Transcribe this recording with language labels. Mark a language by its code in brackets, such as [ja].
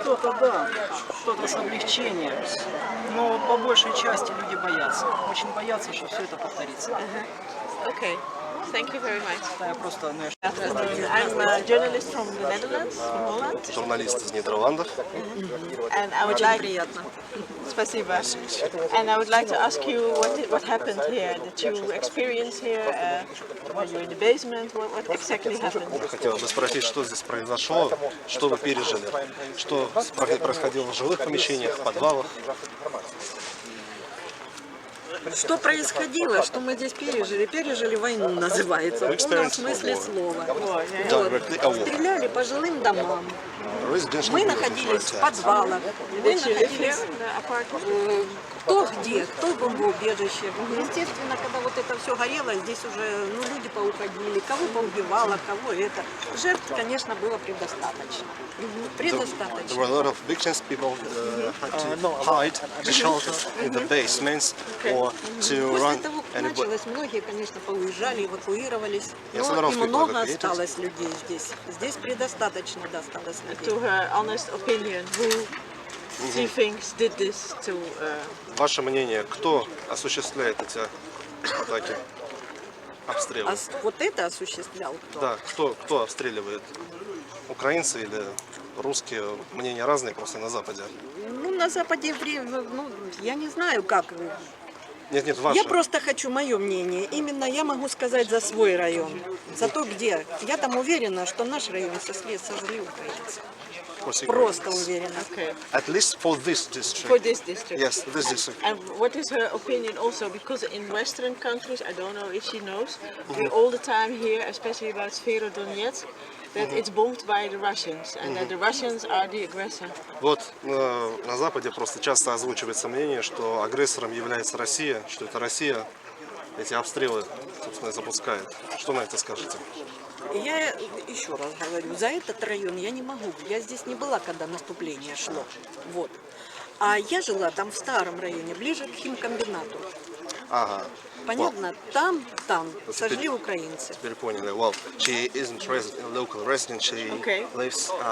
[ru] Кто-то да, кто-то с облегчением, но по большей части люди боятся, очень боятся, что все это повторится. [en] Okay. Thank you very much. [ru] Я просто, [en] I'm a journalist from the Netherlands, from Holland. [ru] Журналист из Нидерландов. [en] And I would like... [ru] Спасибо. [en] And I would like to ask you what happened here, that you experienced here when you're in the basement, what exactly happened? [ru] Хотел бы спросить, что здесь произошло, что вы пережили, что происходило в жилых помещениях, в подвалах. Что происходило, что мы здесь пережили? Пережили войну, называется, в полном смысле слова. Вот. Стреляли по жилым домам. Мы находились в подвалах, мы находились кто где, кто в бомбоубежище. Естественно, когда вот это все горело, здесь уже люди поуходили, кого поубивало, кого это. Жертв, конечно, было предостаточно. Предостаточно. [en] There were a lot of victims. People had to hide, to shelter in the basements or to run. [ru] После того, как началось, многие, конечно, поуезжали, эвакуировались. Но и много осталось людей здесь. Здесь предостаточно осталось людей. [en] To her honest opinion, who she thinks did this to... [ru] Ваше мнение, кто осуществляет эти атаки, обстрелы? Вот это осуществлял кто? Да, кто обстреливает? Украинцы или русские? Мнения разные просто на Западе. Ну, на Западе, я не знаю, как. Нет, ваше. Я просто хочу мое мнение. Именно я могу сказать за свой район. За то, где. Я там уверена, что наш район сожгли украинцы. Просто уверена. [en] Okay. At least for this district. For this district. Yes, this district. And what is her opinion also? Because in Western countries, I don't know if she knows, we all the time hear, especially about Severodonetsk, that it's bombed by the Russians, and that the Russians are the aggressor. [ru] Вот на Западе просто часто озвучивается мнение, что агрессором является Россия, что это Россия эти обстрелы, собственно, запускает. Что на это скажете? Я еще раз говорю, за этот район я не могу. Я здесь не была, когда наступление шло. Вот. А я жила там в старом районе, ближе к химкомбинату. Ага. Понятно, там сожгли украинцы. Теперь поняли. [en] Well, she isn't a local resident. She lives